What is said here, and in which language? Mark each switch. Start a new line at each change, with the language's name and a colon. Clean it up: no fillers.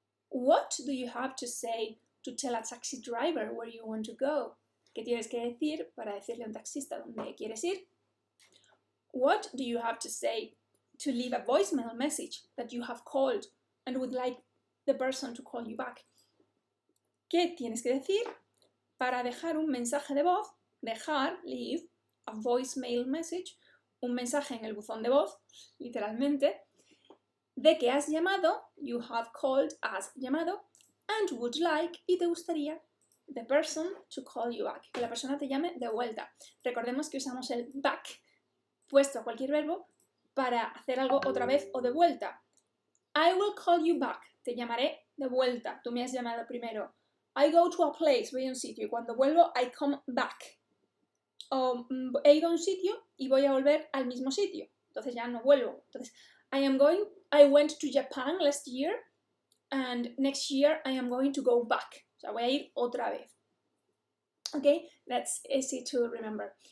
English: What do you have to say to tell a taxi driver where you want to go?
Spanish: ¿Qué tienes que decir para decirle a un taxista dónde quieres ir?
English: What do you have to say to leave a voicemail message that you have called and would like the person to call you back?
Spanish: ¿Qué tienes que decir para dejar un mensaje de voz?
English: Leave, a voicemail message,
Spanish: un mensaje en el buzón de voz, literalmente, de que has llamado,
English: you have called,
Spanish: has llamado,
English: and would like,
Spanish: y te gustaría,
English: the person to call you back,
Spanish: que la persona te llame de vuelta. Recordemos que usamos el back puesto a cualquier verbo para hacer algo otra vez o de vuelta.
English: I will call you back,
Spanish: te llamaré de vuelta, tú me has llamado primero.
English: I go to a place,
Spanish: voy a un sitio, y cuando vuelvo,
English: I come back.
Spanish: O he ido a un sitio y voy a volver al mismo sitio, entonces ya no vuelvo.
English: Entonces, I went to Japan last year and next year I am going to go back.
Spanish: O sea, voy a ir otra vez.
English: Ok, that's easy to remember.